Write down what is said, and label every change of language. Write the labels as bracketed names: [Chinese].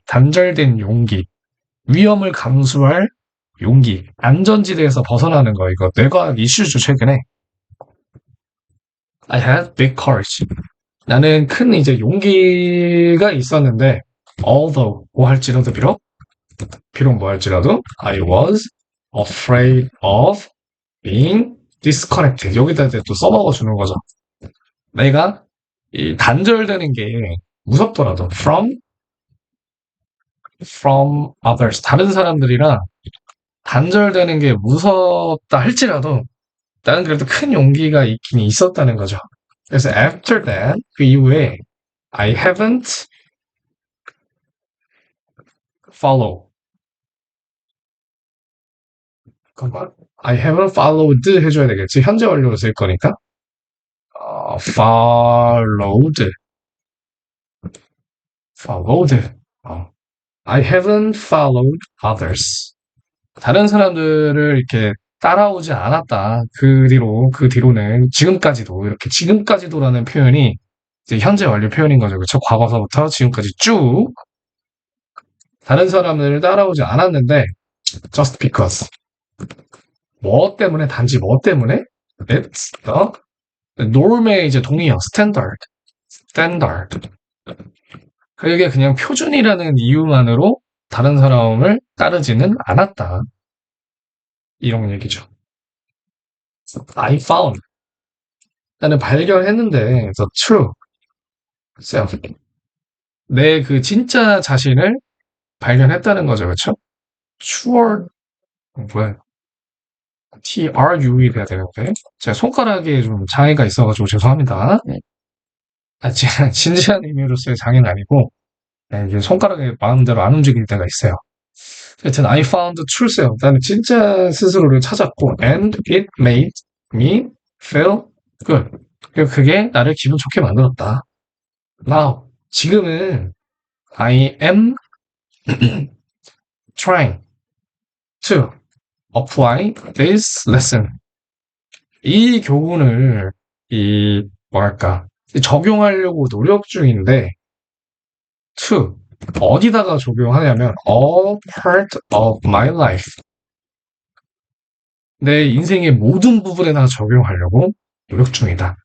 [Korean] 단절된 용기. 위험을 감수할 용기. 안전지대에서 벗어나는 거. 이거 뇌과학 이슈죠, 최근에. [English] I had big courage. [Korean] 나는 큰 이제 용기가 있었는데, although, 뭐 할지라도 비록, 비록 뭐 할지라도 [English] I was afraid of being disconnected. [Korean] 여기다 이제 또 써먹어 주는 거죠. 내가 이 단절되는 게 무섭더라도 [English] from others. [Korean] 다른 사람들이랑 단절되는 게 무섭다 할지라도 나는 그래도 큰 용기가 있긴 있었다는 거죠. 그래서 [English] after that, [Korean] 그 이후에 [English] I haven't follow. [Korean] 잠깐만. [English] I haven't followed [Korean] 해줘야 되겠지. 현재 완료로 쓸 거니까. followed. [English] followed. I haven't followed others. [Korean] 다른 사람들을 이렇게 따라오지 않았다. 그 뒤로는 지금까지도, 이렇게 지금까지도라는 표현이 이제 현재 완료 표현인 거죠. 그쵸? 과거서부터 지금까지 쭉 다른 사람들을 따라오지 않았는데, [English] just because. [Korean] 뭐 때문에, 단지 뭐 때문에? [English] It's the norm의 [Korean] 이제 동의어, [English] standard. [Korean] 그게 그냥 표준이라는 이유만으로 다른 사람을 따르지는 않았다. 이런 얘기죠. [English] I found. [Korean] 나는 발견했는데, [English] the true self. [Korean] 내 그 진짜 자신을 발견했다는 거죠. 그쵸? true, 뭐야. TRU이 돼야 되는데. 제가 손가락에 좀 장애가 있어가지고 죄송합니다. 진지한 의미로서의 장애는 아니고, 네, 이게 손가락이 마음대로 안 움직일 때가 있어요. 하여튼, [English] I found the true self. [Korean] 나는 진짜 스스로를 찾았고, [English] and it made me feel good. [Korean] 그리고 그게 나를 기분 좋게 만들었다. [English] Now, [Korean] 지금은 [English] I am trying to apply this lesson. [Korean] 이 교훈을, 뭐랄까, 적용하려고 노력 중인데, to, 어디다가 적용하냐면, [English] all part of my life. [Korean] 내 인생의 모든 부분에다 적용하려고 노력 중이다.